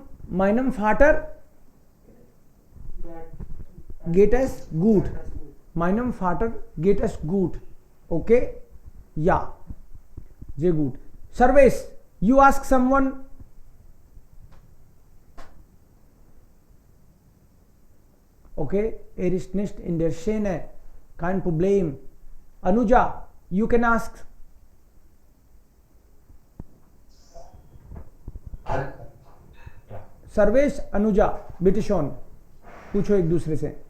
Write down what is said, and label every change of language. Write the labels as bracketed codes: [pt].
[de] Meinem Vater geht es gut. Meinem Vater geht es gut. Okay? Ja. Sehr gut. [en] Sarvesh, you ask someone. [de] Okay, er ist nicht in der Szene. Kein Problem. [en] Anuja, you can ask. [hi] Sarvesh, Anuja, [de] बिटे शॉन, [hi] पूछो एक दूसरे से.